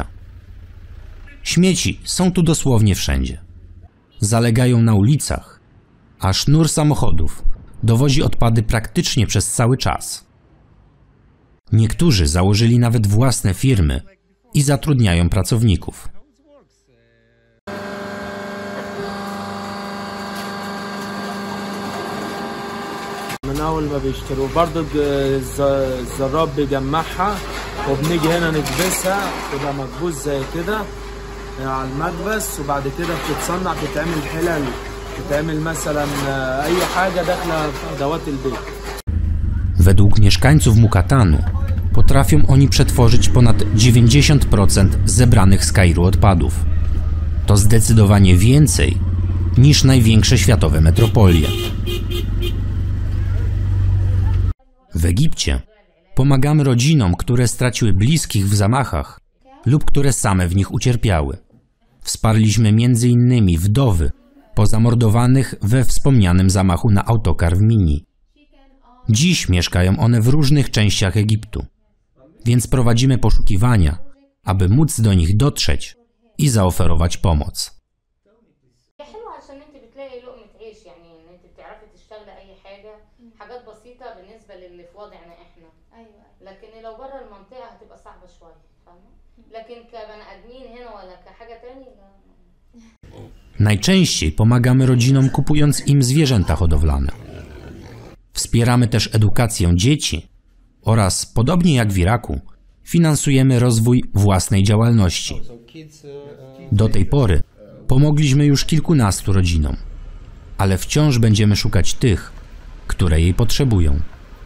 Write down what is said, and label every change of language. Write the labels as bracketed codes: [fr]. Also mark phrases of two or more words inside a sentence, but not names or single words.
[pl] Śmieci są tu dosłownie wszędzie. Zalegają na ulicach, a sznur samochodów dowozi odpady praktycznie przez cały czas. Niektórzy założyli nawet własne firmy i zatrudniają pracowników. [ar] من اول ما بيشتروا برضه الزراب بيجمعها وبنيجي هنا نكبسها تبقى مكبوس زي كده على المكبس وبعد كده بتتصنع بتتعمل حلل بتتعمل مثلا اي حاجه داخله في ادوات البيت. [pl] Według mieszkańców Mukatanu potrafią oni przetworzyć ponad 90% zebranych z Kairu odpadów. To zdecydowanie więcej niż największe światowe metropolie. Egipcie pomagamy rodzinom, które straciły bliskich w zamachach lub które same w nich ucierpiały. Wsparliśmy m.in. wdowy pozamordowanych we wspomnianym zamachu na autokar w Mini. Dziś mieszkają one w różnych częściach Egiptu, więc prowadzimy poszukiwania, aby móc do nich dotrzeć i zaoferować pomoc. [ar] حاجات بسيطة بالنسبة للي في وضعنا احنا. لكن لو بره المنطقة هتبقى صعبة شوية، فاهمة؟ لكن كبني آدمين هنا ولا كحاجة تاني لا. [pl] Najczęściej pomagamy rodzinom, kupując im zwierzęta hodowlane. Wspieramy też edukację dzieci oraz, podobnie jak w Iraku, finansujemy rozwój własnej działalności. Do tej pory pomogliśmy już kilkunastu rodzinom, ale wciąż będziemy szukać tych, które jej potrzebują.